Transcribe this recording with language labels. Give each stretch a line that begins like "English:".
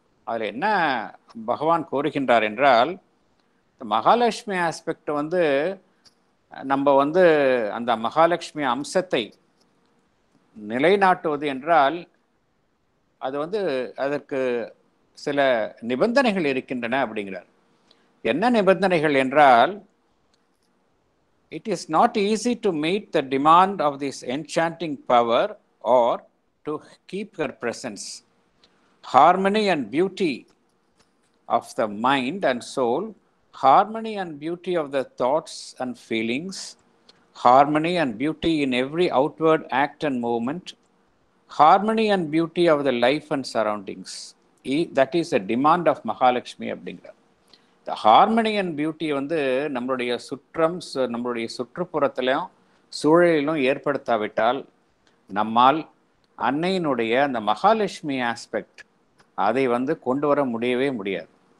Tamil: அதில் என்ன பகவான் கோருகின்றார் என்றால், மகாலட்சுமி ஆஸ்பெக்ட் வந்து நம்ம வந்து அந்த மகாலட்சுமி அம்சத்தை நிலைநாட்டுவது என்றால், அது வந்து அதற்கு சில நிபந்தனைகள் இருக்கின்றன அப்படிங்கிறார். என்ன நிபந்தனைகள் என்றால்,
English: it is not easy to meet the demand of this enchanting power or to keep her presence. Harmony and beauty of the mind and soul, harmony and beauty of the thoughts and feelings, harmony and beauty in every outward act and movement, harmony and beauty of the life and surroundings. That is a demand of Mahalakshmi
Tamil: அப்படிங்கிறார். இந்த
English: harmony and beauty
Tamil: வந்து நம்மளுடைய சுற்றுப்புறத்திலும் சூழலிலும் ஏற்படுத்தாவிட்டால் நம்மால் அன்னையினுடைய அந்த Mahalakshmi aspect அதை வந்து கொண்டு வர முடியவே முடியாது.